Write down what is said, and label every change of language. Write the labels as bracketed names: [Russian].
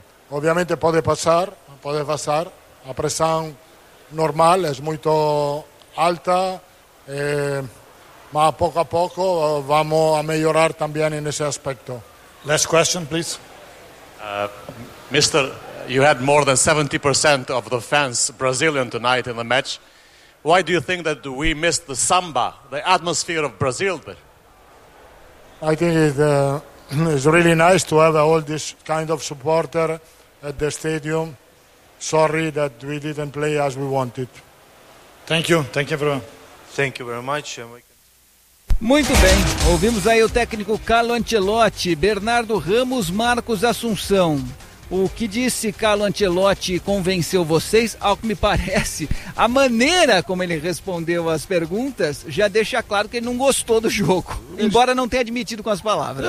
[Portuguese] Obviamente pode passar. A pressão normal é muito alta, mas pouco a pouco vamos a melhorar também nesse aspecto. [English] Last question, please. Mister, you had more than 70% of the fans Brazilian tonight in the match. Why do you think that we missed the samba, the atmosphere of Brazil there? I think it's really nice to have all this kind of supporter at the stadium. Sorry that we didn't play as we wanted. Thank you very much. [Portuguese] Muito bem, ouvimos aí o técnico Carlo Ancelotti, Bernardo Ramos, Marcos Assunção. O que disse Carlo Ancelotti convenceu vocês? Ao que me parece, a maneira como ele respondeu as perguntas já deixa claro que ele não gostou do jogo, embora não tenha admitido com as palavras.